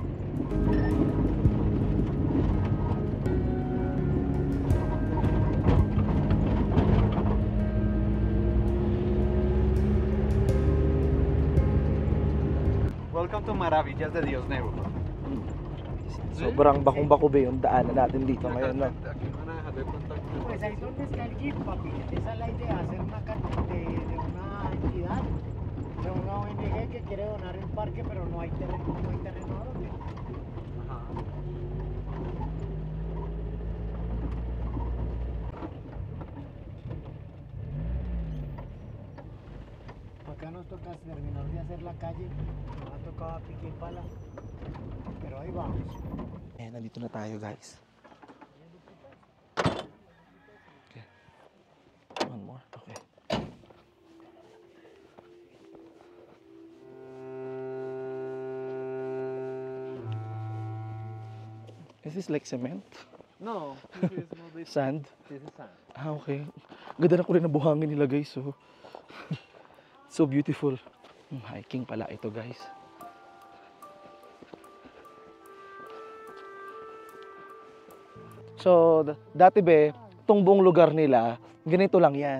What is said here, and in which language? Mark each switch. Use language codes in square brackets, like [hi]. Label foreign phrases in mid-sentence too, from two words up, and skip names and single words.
[en] Welcome to Maravillas de Dios neighborhood. [tl] Sobrang bakong-bako ba yung daanan natin dito ngayon, no? [es] Aquí van a dejar de contacto. Pues ahí donde está el GIF, papi. Esa es la idea, hacer una de una entidad, de una ONG que quiere donar el parque, pero no hay terreno a donde. Ajá. Acá nos toca terminar de hacer la calle, nos ha tocado a pique y pala, pero ahí vamos. [tl] Eh, nandito na tayo, guys. [en] Okay. One more. Okay. Is this like cement? No, this is not this. Sand? This is sand. Ah, okay. [tl] Ganda na kulay na buhangin nila, guys. [en] So, so beautiful. [tl] Hiking pala ito, guys. So, dati itong buong lugar nila, ganito lang yan.